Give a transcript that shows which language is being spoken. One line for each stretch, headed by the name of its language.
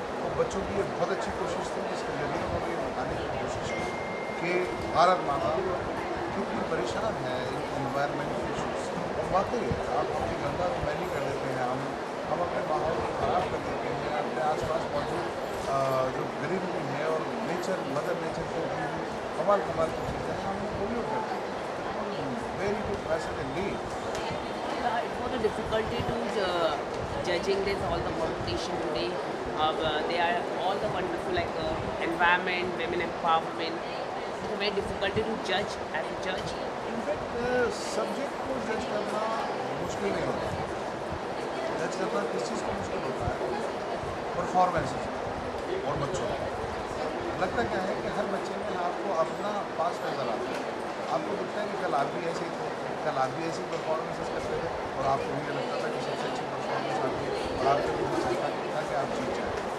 Hindi: तो बच्चों की ये बहुत अच्छी कोशिश थी, जिसके जरिए उन्होंने ये बताने की कोशिश की कि भारत माता कितनी परेशान है इन एनवायरमेंटल इशूज़ से। और वाकई है, आप अपनी गंगा तो मैली कर देते हैं, हम अपने माहौल को ख़राब कर देते हैं, अपने आसपास मौजूद जो ग्रीनरी है और नेचर, मदर नेचर से दी हुई कमाल की चीज़ें हैं, हम पोल्यूट कर देते हैं।
English: Very good message Indeed. It was a difficulty to judging this all the competition today. They are all the wonderful like environment, women empowerment. It's a very difficulty to judge as a judge.
Hindi: In fact subject को जज करना मुश्किल नहीं होता, जज करना किस चीज़ को मुश्किल होता है? परफॉर्मेंसेस और बच्चों को लगता क्या है कि हर बच्चे में आपको अपना पास नजर आता है, आपको दिखता है कि कल आप भी ऐसे ही थे, कल आप भी ऐसी परफॉर्मेंसेस करते थे और आपको भी ये लगता था कि सबसे अच्छी परफॉर्मेंस आपकी और आपके लिए चाहता था कि आप जीत जाए।